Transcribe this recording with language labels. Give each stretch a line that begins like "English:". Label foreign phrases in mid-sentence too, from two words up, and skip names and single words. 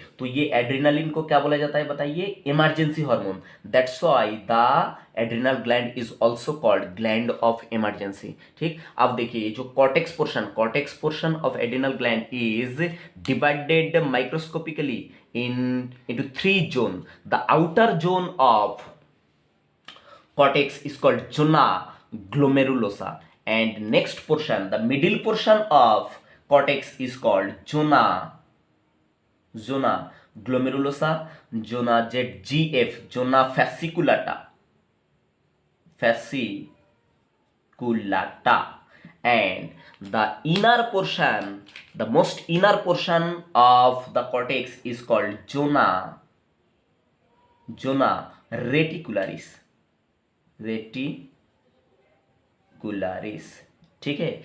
Hindi: तो ये एड्रिनलिन को क्या बोला जाता है बताइए?
English: emergency hormone. that's why the adrenal gland is also called gland of emergency, ठीक।
Hindi: अब देखिए जो
English: cortex portion of adrenal gland is divided microscopically into 3 zone. The outer zone of cortex is called zona glomerulosa, and next portion, the middle portion of cortex is called zona glomerulosa, zona ZGF, zona fasciculata, and the inner portion, the most inner portion of the cortex is called zona reticularis,
Hindi: ठीक है।